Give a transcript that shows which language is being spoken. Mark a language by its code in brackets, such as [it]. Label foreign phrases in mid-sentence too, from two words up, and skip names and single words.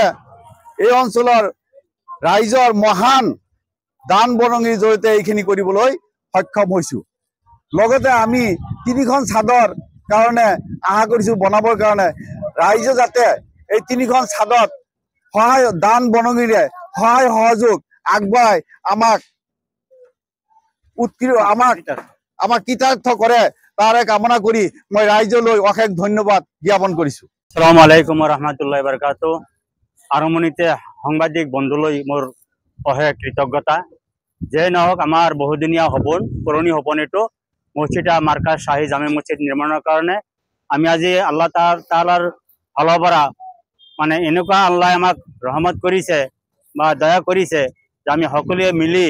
[as] এই অঞ্চলৰ ৰাইজৰ মহান দান বৰঙণিৰ জৰিয়তে এইখিনি কৰিবলৈ সক্ষম হৈছোঁ লগতে আমি 3খন ছাদৰ কাৰণে আশা কৰিছোঁ বনাবৰ কাৰণে ৰাইজে যাতে এই 3খন ছাদত সহায় দান বৰঙণিৰে সহায় সহযোগ আগবঢ়াই আমাক কৃতাৰ্থ কৰে তাৰে কামনা কৰি মই ৰাইজলৈ অশেষ ধন্যবাদ জ্ঞাপন কৰিছোঁ [ar] السلام عليكم ورحمة الله وبركاته [as] আৰম্ভণিতে সাংবাদিক বন্ধুলৈ মোৰ অশেষ কৃতজ্ঞতা যে নহওক আমাৰ বহুদিনীয়া সপোন পুৰণি সপোন এইটো মছজিদ মাৰ্কাজ চাহি জামে মছজিদ নিৰ্মাণৰ কাৰণে আমি আজি আল্লাহ তাআলাৰ ফালৰ পৰা মানে এনেকুৱা আল্লাহ আমাক ৰহমত কৰিছে বা দয়া কৰিছে যে আমি সকলোৱে মিলি